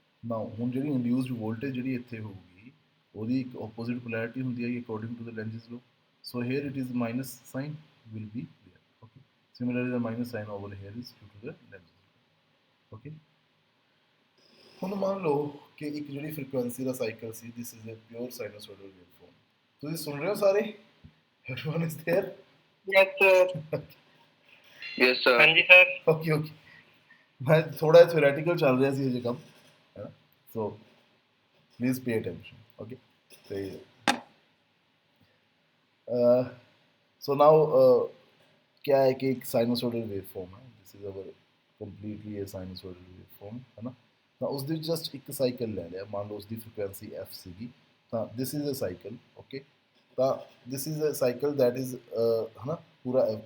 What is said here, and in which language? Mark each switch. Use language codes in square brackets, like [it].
[pa] ਨਾਓ ਹੁਣ ਜਿਹੜੀ induced voltage ਜਿਹੜੀ ਇੱਥੇ ਹੋਊਗੀ ਉਹਦੀ ਇੱਕ ਆਪੋਜ਼ਿਟ ਪੋਲੈਰਿਟੀ ਹੁੰਦੀ ਹੈ [en] according to the lenses law so here it is minus sign will be there okay similarly the minus sign over here is due to the lenses okay [pa] ਹੁਣ ਮੰਨ ਲਓ ਕਿ ਇੱਕ ਜਿਹੜੀ frequency ਦਾ cycle ਸੀ [en] this is a pure sinusoidal waveform [pa] ਤੁਸੀਂ ਸੁਣ ਰਹੇ ਹੋ ਸਾਰੇ [en] everyone is there yes sir yes sir [pa] ਹਾਂਜੀ ਸਰ ਓਕੇ ਓਕੇ ਮੈਂ ਥੋੜਾ ਥਿਓਰੈਟੀਕਲ ਚੱਲ ਰਿਹਾ ਸੀ ਅਜੇ ਕੰਮ [en] so please pay attention okay so now [hi] क्या है कि एक साइनोसोडल वेवफॉर्म है [en] this is our completely a sinusoidal waveform [pa] है ना ਤਾਂ ਉਸ ਦੇ ਜਸਟ ਇੱਕ ਸਾਈਕਲ ਲੈ ਲਿਆ ਮੰਨ ਲਓ ਉਸ ਦੀ ਫ੍ਰੀਕੁਐਂਸੀ f ਸੀਗੀ ਤਾਂ [en] this is a cycle [pa] okay ਤਾਂ [en] this is a cycle that is [pa] ਹੈ ਨਾ ਪੂਰਾ